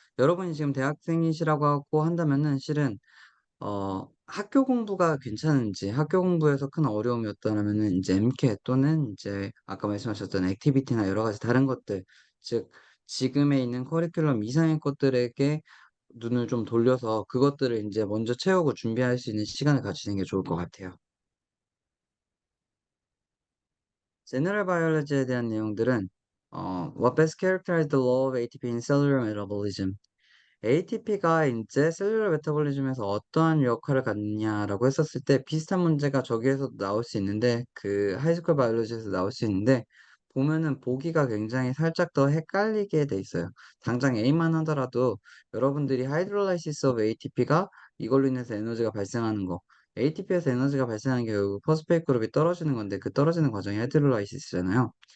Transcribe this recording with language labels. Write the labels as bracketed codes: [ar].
[ko] 여러분이 지금 대학생이시라고 하고 한다면은 실은 학교 공부가 괜찮은지 학교 공부에서 큰 어려움이 없다라면은 인제 MCAT 또는 인제 아까 말씀하셨던 액티비티나 여러 가지 다른 것들 즉 지금에 있는 커리큘럼 이상의 것들에게 눈을 좀 돌려서 그것들을 인제 먼저 채우고 준비할 수 있는 시간을 가지시는 게 좋을 것 같아요. 제너럴 바이올로지에 대한 내용들은 [en] What best characterizes the law of ATP in cellular metabolism? [ko] ATP가 인제 셀룰러 메타볼리즘에서 어떠한 역할을 갖느냐라고 했었을 때 비슷한 문제가 저기에서도 나올 수 있는데 그 하이스쿨 바이올로지에서 나올 수 있는데 보면은 보기가 굉장히 살짝 더 헷갈리게 돼 있어요. 당장 A만 하더라도 여러분들이 하이드롤라이시스 오브 ATP가 이걸로 인해서 에너지가 발생하는 거 ATP에서 에너지가 발생하는 게 결국 포스페이트 그룹이 떨어지는 건데 그 떨어지는 과정이 하이드롤라이시스잖아요.